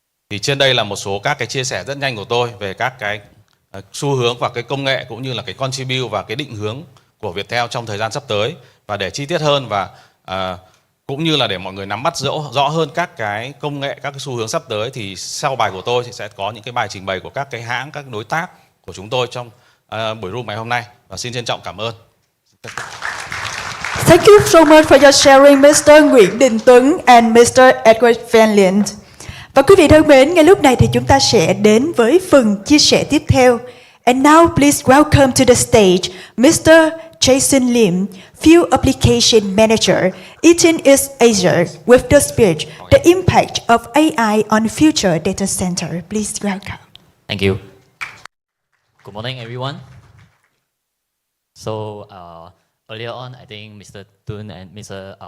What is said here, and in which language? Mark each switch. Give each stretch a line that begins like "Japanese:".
Vietnamese: Thì trên đây là một số các cái chia sẻ rất nhanh của tôi về các cái xu hướng và cái công nghệ cũng như là cái contribute và cái định hướng của Viettel trong thời gian sắp tới. Và để chi tiết hơn và cũng như là để mọi người nắm bắt rõ hơn các cái công nghệ, các cái xu hướng sắp tới, thì sau bài của tôi thì sẽ có những cái bài trình bày của các cái hãng, các đối tác của chúng tôi trong buổi room ngày hôm nay. Và xin trân trọng cảm ơn.
English: Thank you so much for your sharing, Mr. Nguyễn Đình Tuấn and Mr. Edward Van Lind.
Vietnamese: Và quý vị thân mến, ngay lúc này thì chúng ta sẽ đến với phần chia sẻ tiếp theo.
English: And now please welcome to the stage Mr. Jason Lim, Field Application Manager, Eaton East Asia, with the speech, The Impact of AI on Future Data Center. Please welcome. Thank you. Good morning, everyone. So, earlier on, I think Mr. Tun and Mr.